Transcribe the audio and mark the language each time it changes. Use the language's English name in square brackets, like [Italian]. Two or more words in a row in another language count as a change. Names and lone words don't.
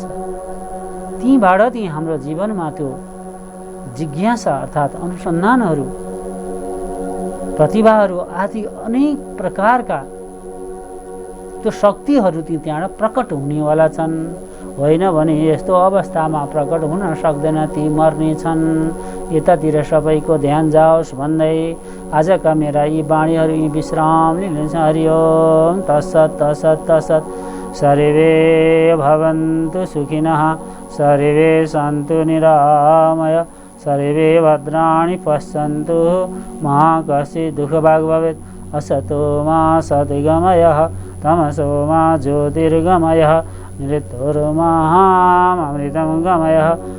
[Nepali] तीबाट हाम्रो जीवनमा त्यो जिज्ञासा अर्थात् अनुसन्धानहरू, प्रतिभाहरू आदि अनेक प्रकारका त्यो शक्तिहरू त्यहाँबाट प्रकट हुनेवाला छन्। होइन भने यस्तो अवस्थामा प्रकट हुन सक्दैन, ती मर्ने छन्। यतातिर सबैको ध्यान जाओस् भन्दै आजका मेरा यी वाणीहरू यी विश्राम लिन्छ। [Sanskrit] हरि ओम तत्सत् तत्सत् तत्सत्। सर्वे भवन्तु सुखिनः, सर्वे सन्तु निरामय, सर्वे भद्राणि पश्यन्तु, मा कश्चित् दुःखभाग् भवेत्। असतो मा सद्गमयः, तमसो मा ज्योतिर्गमयः, मृत्युर्महामृतं गमयः।